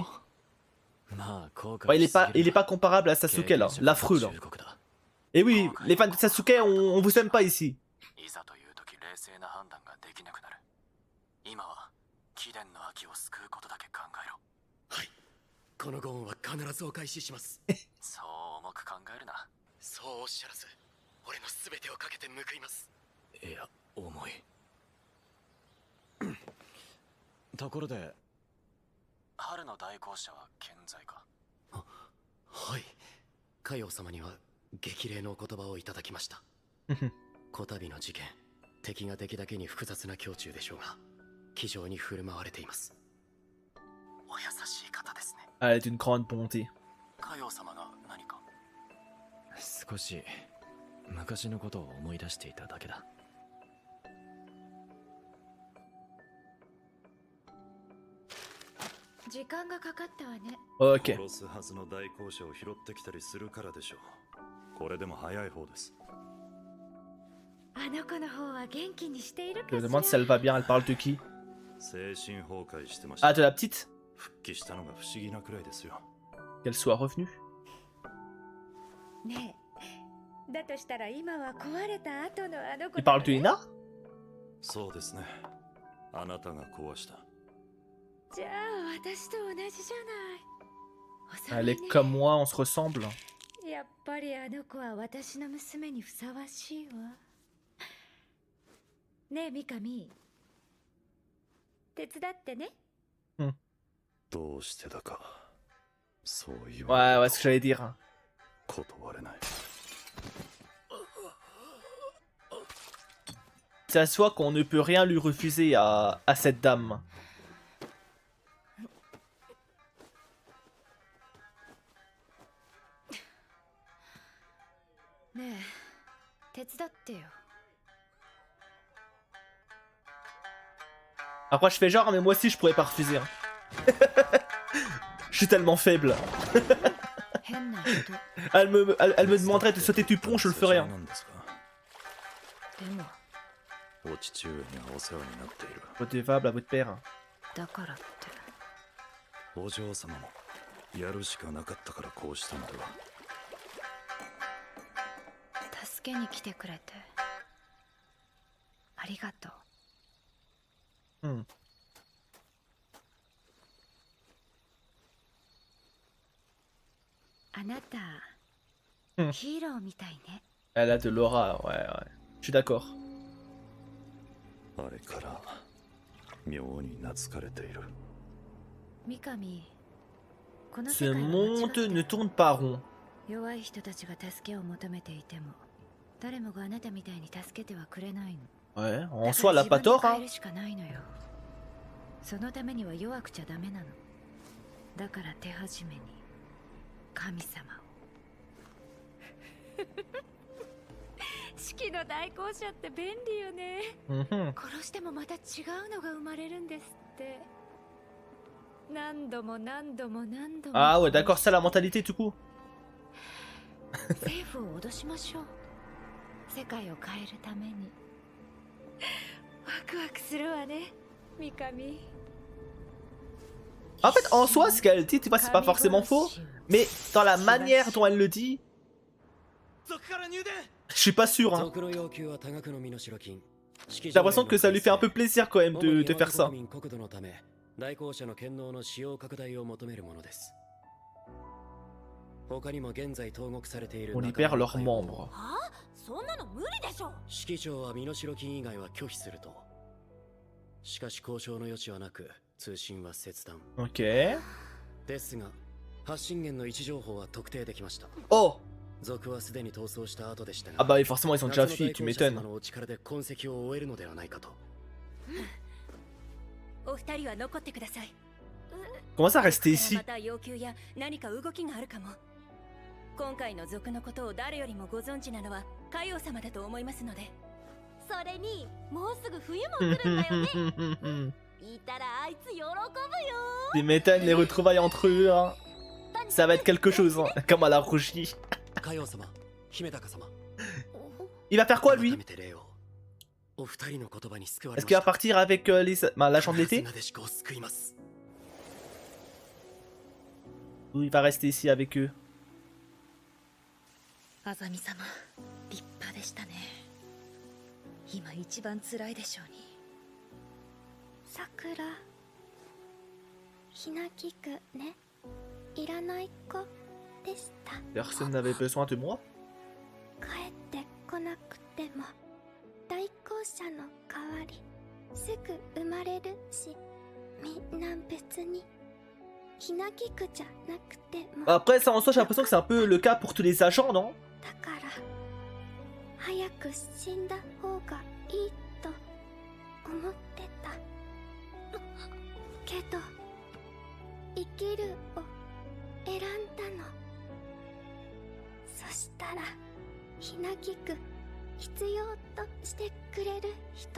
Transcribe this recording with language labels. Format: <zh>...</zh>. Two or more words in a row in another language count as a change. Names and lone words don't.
<fr>Ouais, il est pas comparable à Sasuke là, l'affreux là. Et oui, les fans de Sasuke, on vous aime pas ici.</fr> <ja>いざという時冷静な判断ができなくなる。今は貴殿の秋を救うことだけ考えろ。はいこのご恩は必ずお返ししますそう重く考えるな。そうおっしゃらず俺の全てをかけて報いますいや重い。ところで春の代行者は健在か。はい海王様には激励のお言葉をいただきましたこたびの事件敵が敵だけに複雑な胸中でしょうが気丈に振る舞われていますお優しい方ですね</ja> <fr>Elle est d'une grande bonté.</fr> <ja>海王様が何か。少し昔のことを思い出していただけだ。時間がかかったわね。</ja> <fr>Ok.</fr> <ja>殺すはずの代行者を拾ってきたりするからでしょう。これでも早い方です。あの子の方は元気にしているか</ja> <fr>Je</fr> <ja>し</ja> <fr>me</fr> <ja>ら</ja> <fr>demande si elle va bien, elle parle de qui?</fr> <ja>精神崩壊してました。</ja> <fr>Ah, de la petite?</fr> <ja>復帰したのが不思議なくらいですよ。</ja> <fr>Qu'elle soit revenue.</fr> <ja>ねえ、だとしたら今は壊れた後のあの子</ja> <fr>Il</fr> <ja>だ</ja> <fr>parle</fr> <ja>わ</ja> <fr>de</fr> <ja>ね。</ja> <fr>Ina?</fr> <ja>そうですね。あなたが壊した。じゃあ私と同じじゃない。お</ja> <fr>Elle</fr> <ja>さらい</ja> <fr>est</fr> <ja>ね</ja> <fr>comme moi, on se ressemble.</fr> <ja>やっぱりあの子は私の娘にふさわしいわ。ねえ、ミカミ。手伝ってね。どうしてだか。そう言</ja> <fr>Ouais,</fr> <ja>わ</ja> <fr>ouais, ce que j'allais dire.</fr> <ja>断れない。</ja> <fr>Ça se voit qu'on ne peut rien lui refuser à cette dame.</fr> <ja>ねえ、手伝ってよ。</ja> <fr>Après, je fais genre, mais moi aussi, je pourrais pas refuser. Hein. Je suis tellement faible.</fr> <ja>変な人。</ja> <fr>Elle me demanderait de sauter du pont, je le ferais. Hein.</fr> <ja>なんですか。でも、お父上にはお世話になっている。</ja> <fr>Redevable à votre père.</fr> <ja>だからって。お嬢様もやるしかなかったからこうしたのでは。助けに来てくれて。ありがとう。 Hmm. あなた、うんヒーローみたいね。</ja> <fr>Elle a de l'aura, ouais, ouais. Je suis d'accord.</fr> <ja>あれから妙に懐かれている。ミカミ、この</ja> <fr>Ce</fr> <ja>世界は間違って</ja> <fr>monde</fr> <ja>る</ja> <fr>ne tourne pas rond.</fr> <ja>弱い人たちが助けを求めていても、誰もがあなたみたいに助けてはくれないの。</ja> <fr>Ouais,</fr> <ja>だ</ja> <fr>en</fr> <ja>から</ja> <fr>soi, elle a pas</fr> <ja>自分で</ja> <fr>tort.</fr> <ja>変</ja> <fr>Hein.</fr> <ja>えるしかないのよ。そのためには弱くちゃダメなの。だから手始めに神様を。式の代行者って便利よね。 Mhm. 殺してもまた違うのが生まれるんですって。何度も何度も何度も。</ja> <fr>Ah ouais, d'accord, ça la mentalité du coup. 政府を脅しましょう。世界を変えるために。ワクワクするわね、ミカミ。 En fait, en soi, ce qu'elle dit, tu vois, c'est pas forcément faux. Mais dans la manière dont elle le dit,</fr> <ja>族から入電</ja> <fr>je suis pas sûr. Hein.</fr> <ja>族の要求は多額の身代金</ja> <fr>J'ai l'impression que ça lui fait un peu plaisir quand même de faire ça.</fr> <ja>国土のため代行者の権能の使用拡大を求めるものです他にも現在投獄されている</ja> <fr>On libère leurs membres.</fr> <ja>はあ、そんなの無理でしょ。指揮長は身代金以外は拒否するとしかし交渉の余地はなく通信は切断</ja> <fr>Ok.</fr> <ja>ですが発信源の位置情報は特定できました</ja> <fr>Oh.</fr> <ja>族はすでに逃走した後でした</ja> <fr>Ah</fr> <ja>が</ja> <fr>bah oui, forcément, ils ont déjà fui, tu</fr> <ja>夏の代行者</ja> <fr>m'étonnes.</fr> <ja>様のお力で痕跡を終えるのではないかとお二人は残ってください。</ja> <fr>Comment ça rester</fr> <ja>ま</ja> <fr>ici?</fr> <ja>た要求や何か動きがあるかも。 今回の族のことを誰よりもご存知なのはカヨウ様だと思いますので。それにもうすぐ冬も来るんだよね。いたらあいつ喜ぶよ。</ja> <fr>Tu m'étonnes les retrouvailles entre eux, hein. Ça va être quelque chose, hein. Comme à la rougie.</fr> <ja>カヨウ様、姫高様。</ja> <fr>Il va faire quoi lui?</fr> <ja>改めて礼を。お二人の言葉に救わ</ja> <fr>Est-ce</fr> <ja>れ</ja> <fr>qu'il</fr> <ja>ま</ja> <fr>va</fr> <ja>した。</ja> <fr>partir avec l'agent de l'été?</fr> <ja>なでしこを救います。</ja> <fr>Ou il va rester ici avec eux?</fr> <ja>あざみ様、立派でしたね。今一番辛いでしょうに。桜ひなぎくね、いらない子でした。</ja> <fr>Personne n'avait besoin de moi?</fr> <ja>帰ってこなくても代行者の代わりすぐ生まれるし、みんな別にひなぎくじゃなくても。</ja> <fr>Après ça en soi j'ai l'impression que c'est un peu le cas pour tous les agents, non?</fr> <ja>だから早く死んだ方がいいと思ってたけど生きるを選んだの。そしたらひなぎく必要としてくれる人、</ja>